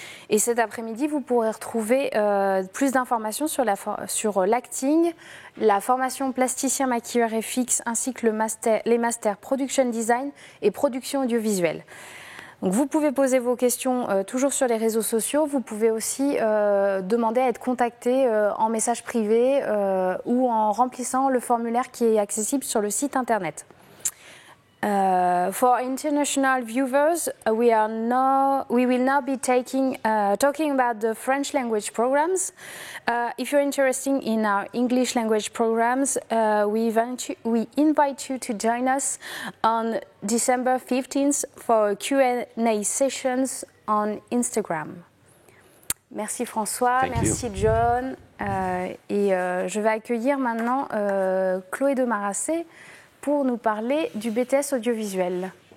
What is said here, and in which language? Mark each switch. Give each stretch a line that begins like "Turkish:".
French: Et cet après-midi, vous pourrez retrouver plus d'informations sur l'acting, la formation plasticien, maquilleur FX, ainsi que les masters production design et production audiovisuelle. Donc vous pouvez poser vos questions toujours sur les réseaux sociaux. Vous pouvez aussi demander à être contacté en message privé ou en remplissant le formulaire qui est accessible sur le site internet.
English: For international viewers, we will now be talking about the French language programs. If you're interested in our English language programs, we invite you to join us on December 15th for Q&A sessions on Instagram.
French: Merci François, merci John. Et je vais accueillir maintenant Chloé de Marassé pour nous parler du BTS audiovisuel.